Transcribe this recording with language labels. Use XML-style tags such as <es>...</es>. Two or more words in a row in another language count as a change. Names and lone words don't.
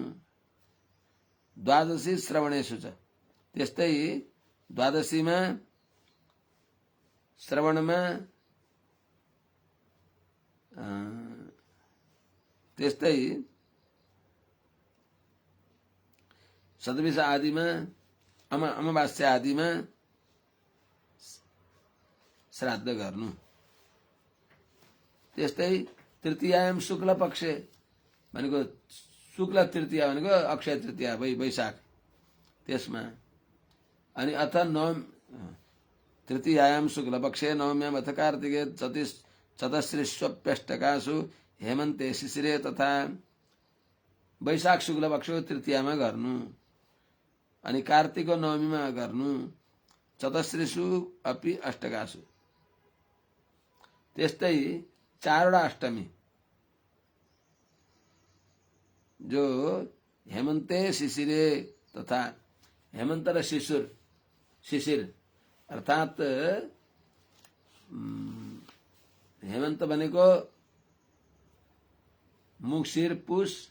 <sa>द्वादशी श्रवणेषु</sa> <ne>छ, त्यस्तै द्वादशीमा श्रवणमा त्यस्तै सतविश आदिमा अमावास्या आदिमा श्राद्ध गर्नु। त्यस्तै</ne> <sa>तृतीयायाम शुक्ल पक्षे</sa> <ne>भनेको शुक्ल तृतीया भनेको अक्षय तृतीया वैशाख, त्यसमा अनि</ne> <sa>अथ तृतीयायाम शुक्ल पक्षे नवम्याम अथ कार्तिके चतस्रिष्वप्यष्टकासु हेमन्ते शिशिरे तथा</sa> <ne>वैशाख शुक्ल पक्षको तृतीयामा गर्नु। अनि कार्तिकको नवमीमा गर्नु।</ne> <sa>चतस्रिषु अपि अष्टकासु,</sa> <ne>त्यस्तै 4वटा अष्टमी जो</ne> <sa>हेमन्ते शिशिरे तथा</sa> <ne>हेमन्त र शिशिर अर्थात हेमन्त भनेको मुसिर पुष,</ne>